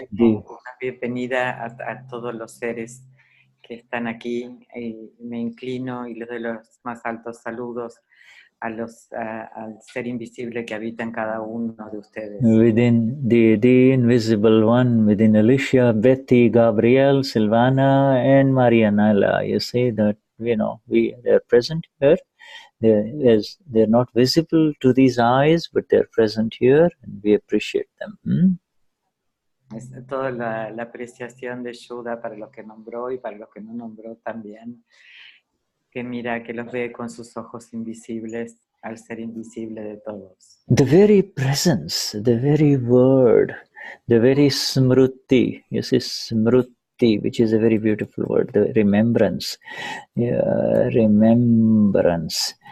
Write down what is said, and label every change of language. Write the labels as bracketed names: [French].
[Spanish] una bienvenida a todos los seres que están aquí, me inclino y les doy los más altos saludos al ser invisible que habita en cada uno de ustedes. [English] Within the invisible one, within Alicia, Betty, Gabrielle, Silvana, and Marianela, you see that, you know, they're present here. They're not visible to these eyes, but they're present here, and we appreciate them. [Spanish] Es toda la apreciación de Shuddha para los que nombró y para los que no nombró también, que mira, que los ve con sus ojos invisibles al ser invisible de todos. [English] The very presence, the very word, the very smruti, you see, smruti, smriti, which is a very beautiful word, the remembrance. Remembrance.